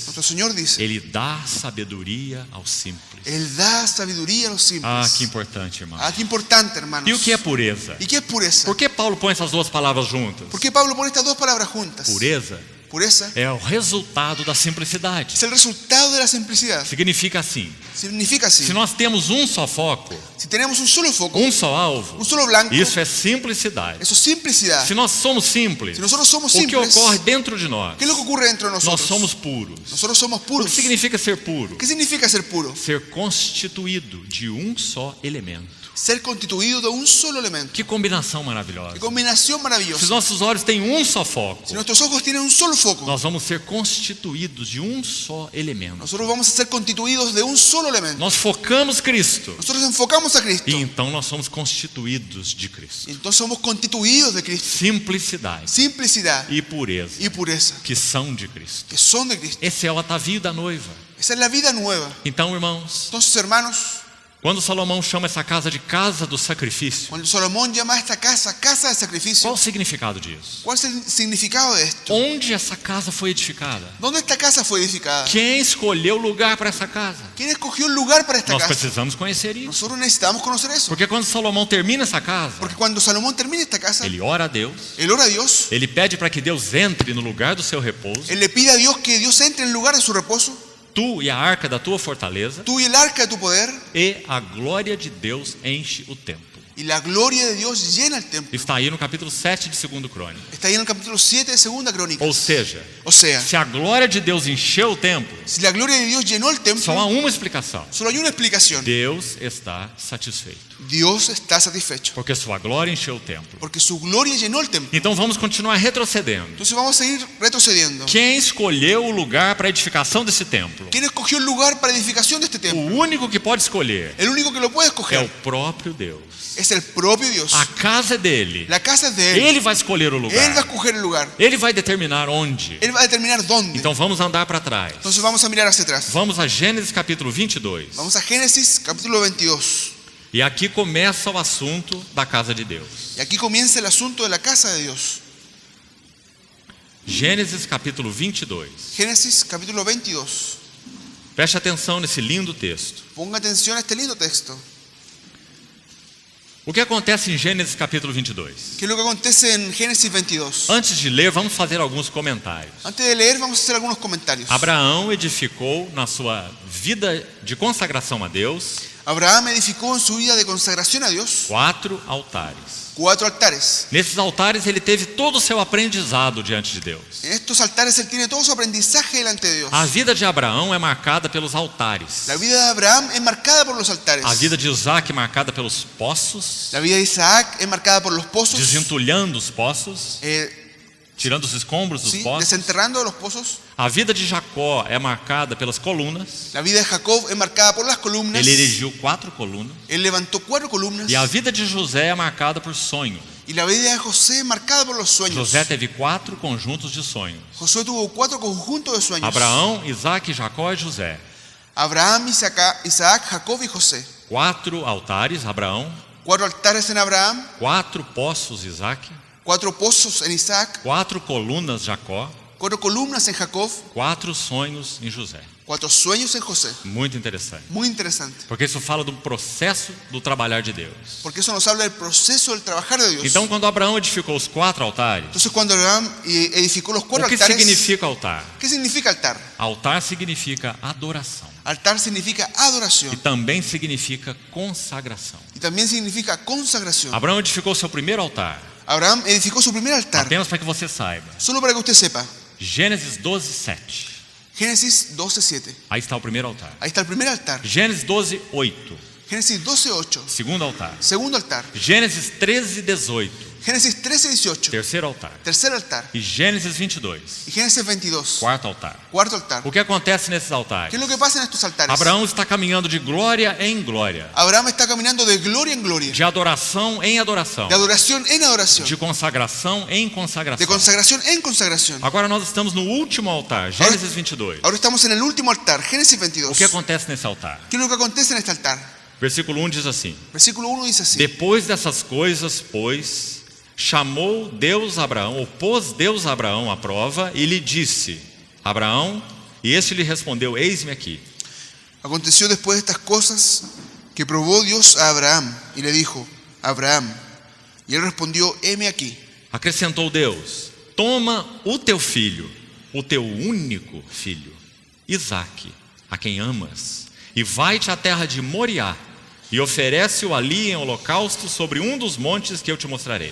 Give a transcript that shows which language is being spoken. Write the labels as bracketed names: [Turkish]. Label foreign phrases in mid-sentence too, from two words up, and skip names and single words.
[Spanish] nuestro Señor dice, [Portuguese] Ele dá sabedoria aos simples. [Spanish] Él da sabiduría a los simples. [Portuguese] Ah, que importante, irmão. [Spanish] Ah, qué importante, hermanos. [Portuguese] E o que é pureza? [Spanish] ¿Y qué es pureza? [Portuguese] Por que Paulo põe essas duas palavras juntas? [Spanish] ¿Por qué Pablo pone estas dos palabras juntas? [Portuguese] Pureza [Spanish] Pureza [Portuguese] é o resultado da simplicidade. [Spanish] es el resultado de la simplicidad. [Portuguese] Significa assim: [Spanish] Significa así, [Portuguese] se nós temos um só foco, [Spanish] si tenemos un solo foco, [Portuguese] um só alvo, [Spanish] un solo blanco, [Portuguese] isso é simplicidade. [Spanish] eso es simplicidad. [Portuguese] Se nós somos simples, [Spanish] Si nosotros somos [Portuguese] o que [Spanish] simples, [Portuguese] ocorre dentro de nós? [Spanish] ¿qué es lo que ocurre dentro de [Portuguese] Nós [Spanish] nosotros? [Portuguese] somos puros. [Spanish] Nosotros somos [Portuguese] O [Spanish] puros. [Portuguese] que significa ser puro? [Spanish] ¿Qué significa ser puro? [Portuguese] Ser constituído de um só elemento. [Spanish] Ser constituido de un solo elemento. [Portuguese] Que combinação maravilhosa. [Spanish] Qué combinación [Portuguese] Se [Spanish] maravillosa. [Portuguese] os nossos olhos têm um só foco, [Spanish] Si nuestros ojos tienen un solo foco, [Portuguese] nós vamos ser constituídos de um só elemento. [Spanish] nosotros vamos a ser constituidos de un solo elemento. [Portuguese] Nós focamos Cristo [Spanish] Nosotros enfocamos a Cristo. [Portuguese] e então nós somos constituídos de Cristo. [Spanish] Entonces somos constituidos de Cristo. [Portuguese] Simplicidade [Spanish] Simplicidad [Portuguese] e pureza [Spanish] y pureza, [Portuguese] que são de Cristo. [Spanish] que son de Cristo. [Portuguese] Esse é o atavío da noiva. [Spanish] Esa es la vida nueva. [Portuguese] Então, irmãos, [Spanish] Entonces, hermanos, [Portuguese] quando Salomão chama essa casa de casa do sacrifício, [Spanish] cuando Salomón llama a esta casa casa de sacrificio, [Portuguese] qual o significado disso? [Spanish] ¿cuál es el significado de esto? [Portuguese] Onde essa casa foi edificada? [Spanish] ¿Dónde esta casa fue edificada? [Portuguese] Quem escolheu o lugar para essa casa? [Spanish] ¿Quién escogió el lugar para esta [Portuguese] Nós [Spanish] casa? [Portuguese] precisamos conhecer isso. [Spanish] Nosotros necesitamos conocer eso. [Portuguese] Porque quando Salomão termina essa casa, [Spanish] Porque cuando Salomón termina esta casa, [Portuguese] ele ora a Deus, [Spanish] él ora a Dios, [Portuguese] ele pede para que Deus entre no lugar do seu repouso. [Spanish] él le pide a Dios que Dios entre en el lugar de su reposo, [Portuguese] Tu e a arca da tua fortaleza, [Spanish] tú y el arca de tu poder, [Portuguese] e a glória de Deus enche o templo. [Spanish] y la gloria de Dios llena el templo. [Portuguese] Está aí no capítulo 7 de 2 Crônica. [Spanish] Está ahí en el capítulo 7 de Segunda Crónica. [Portuguese] Ou seja, [Spanish] O sea, [Portuguese] se a glória de Deus encheu o templo, [Spanish] si la gloria de Dios llenó el [Portuguese] só há [Spanish] templo, [Portuguese] uma explicação: [Spanish] solo hay una explicación. [Portuguese] Deus está satisfeito, [Spanish] Dios está satisfecho, [Portuguese] porque sua glória encheu o templo. [Spanish] porque su gloria llenó el templo. [Portuguese] Então vamos continuar retrocedendo. [Spanish] Entonces vamos a seguir retrocediendo. [Portuguese] Quem escolheu o lugar para a edificação desse templo? [Spanish] ¿Quién escogió el lugar para edificación de este [Portuguese] O [Spanish] templo? [Portuguese] único que pode escolher [Spanish] El único que lo puede [Portuguese] é o [Spanish] escoger [Portuguese] próprio Deus. [Spanish] es el propio Dios. [Portuguese] A casa é dele. [Spanish] La casa es de Él. [Portuguese] Ele vai escolher o [Spanish] Él va a [Portuguese] lugar. [Spanish] escoger el lugar. [Portuguese] Ele vai determinar onde. [Spanish] Él va a determinar dónde. [Portuguese] Então vamos andar para trás. [Spanish] Entonces vamos a mirar hacia atrás. [Portuguese] Vamos a Gênesis capítulo 22. [Spanish] Vamos a Génesis capítulo 22. [Portuguese] E aqui começa o assunto da casa de Deus. [Spanish] Y aquí comienza el asunto de la casa de Dios. [Portuguese] Gênesis capítulo 22. [Spanish] Génesis capítulo 22. [Portuguese] Preste atenção nesse lindo texto. [Spanish] Ponga atención a este lindo texto. [Portuguese] O que acontece em Gênesis capítulo 22? [Spanish] ¿Qué es lo que acontece en Génesis 22? [Portuguese] Antes de ler, vamos fazer alguns comentários. [Spanish] Antes de leer, vamos a hacer algunos comentarios. [Portuguese] Abraão edificou na sua vida de consagração a Deus [Spanish] Abraham edificó en su vida de consagración a Dios [Portuguese] 4 altares. [Spanish] 4 altares. [Portuguese] Nesses altares ele teve todo o seu aprendizado diante de Deus. [Spanish] En estos altares él tiene todo su aprendizaje delante de Dios. [Portuguese] A vida de Abraão é marcada pelos altares. [Spanish] La vida de Abraham es marcada por los altares. [Portuguese] A vida de Isaac é marcada pelos poços, [Spanish] La vida de Isaac es marcada por los pozos, [Portuguese] desentulhando os poços, tirando os escombros dos [Spanish] sí, [Portuguese] poços. [Spanish] desenterrando los pozos. [Portuguese] A vida de Jacó é marcada pelas colunas. [Spanish] La vida de Jacob es marcada por las columnas. [Portuguese] Ele erigiu 4 colunas. [Spanish] Él levantó 4 columnas. [Portuguese] E a vida de José é marcada por sonhos. [Spanish] Y la vida de José es marcada por los sueños. [Portuguese] José teve 4 conjuntos de sonhos. [Spanish] Josué tuvo 4 conjuntos de sueños. [Portuguese] Abraão, Isaac, Jacó e José. [Spanish] Abraham, Isaac, Jacob y José. [Portuguese] 4 altares, Abraão. [Spanish] 4 altares en Abraham. [Portuguese] 4 poços, Isaac. [Spanish] 4 pozos en Isaac. [Portuguese] 4 colunas, Jacó. [Spanish] 4 columnas en Jacob, [Portuguese] 4 sonhos em José. [Spanish] 4 sueños en José. [Portuguese] Muito interessante. [Spanish] Muy interesante. [Portuguese] Porque isso fala do processo do trabalhar de Deus. [Spanish] Porque eso nos habla del proceso del trabajar de Dios. [Portuguese] Então, quando Abraão edificou os 4 altares, [Spanish] Entonces cuando Abraham edificó los 4 [Portuguese] o que [Spanish] altares, [Portuguese] significa altar? [Spanish] ¿qué significa altar? [Portuguese] Altar significa adoração. [Spanish] Altar significa adoración [Portuguese] E também significa consagração. [Spanish] y también significa consagración. [Portuguese] Abraão edificou seu primeiro altar. [Spanish] Abraham edificó su primer altar. [Portuguese] Apenas para que você saiba. [Spanish] Solo para que usted sepa. [Portuguese] Gênesis 12, 7. [Spanish] Génesis 12:7. [Portuguese] Aí está o primeiro altar. [Spanish] Ahí está el primer altar. [Portuguese] Gênesis 12, 8. [Spanish] Génesis 12:8. [Portuguese] Segundo altar. [Spanish] Segundo altar. [Portuguese] Gênesis 13, 18. [Spanish] Génesis 13:18. [Portuguese] Terceiro altar. [Spanish] Tercer altar. [Portuguese] E Gênesis 22. [Spanish] Y Génesis 22. [Portuguese] Quarto altar. [Spanish] Cuarto altar. [Portuguese] O que acontece nesses altares? [Spanish] ¿Qué es lo que pasa en estos altares? [Portuguese] Abraão está caminhando de glória em glória, [Spanish] Abraham está caminando de gloria en gloria, [Portuguese] de adoração em adoração, [Spanish] de adoración en adoración, [Portuguese] de consagração em [Spanish] de [Portuguese] consagração. [Spanish] consagración en consagración. [Portuguese] Agora nós estamos no último altar, Gênesis 22. [Spanish] Ahora estamos en el último altar, Génesis [Portuguese] O [Spanish] 22. [Portuguese] que acontece nesse altar? [Spanish] ¿Qué es lo que acontece en este altar? [Portuguese] Versículo 1 diz assim: [Spanish] Versículo 1 dice así. [Portuguese] Depois dessas coisas, pois, chamou Deus Abraão, ou pôs Deus Abraão à prova, e lhe disse: Abraão, e este lhe respondeu: Eis-me aqui. [Spanish] Aconteció después de estas cosas que probó Dios a Abraham y le dijo: Abraham. Y él respondió: heme aquí. [Portuguese] Acrescentou Deus: Toma o teu filho, o teu único filho, Isaque, a quem amas, e vai-te à terra de Moriá, e oferece-o ali em holocausto sobre um dos montes que eu te mostrarei.